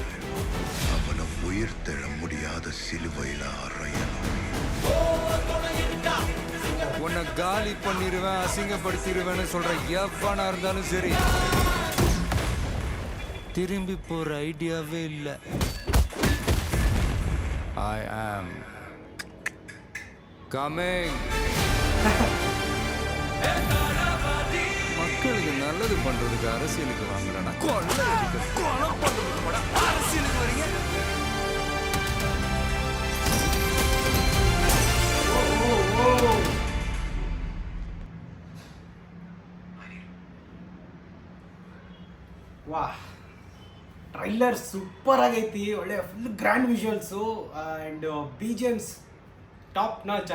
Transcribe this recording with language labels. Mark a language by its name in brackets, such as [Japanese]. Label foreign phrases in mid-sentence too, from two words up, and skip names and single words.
[Tamil] அவனை உயிர் தெழ முடியாத சிலுவையில அறையணும். உன்னை காலி பண்ணிடுவேன், அசிங்கப்படுத்திடுவேன்னு சொல்ற எவனா இருந்தாலும் சரி, திரும்பி போற ஐடியாவே இல்லை. [English] I am coming. [Tamil] மக்களுக்கு நல்லது பண்றதுக்கு அரசியலுக்கு வாங்குறேன்னா கொலை பண்றதுக்கு கூட அரசியலுக்கு வரீங்க. [Kannada] ವಾ, [English] trailer super [Kannada] ಆಗೈತಿ. [English] ಒಳ್ಳೆ full grand visuals and BGMs top notch.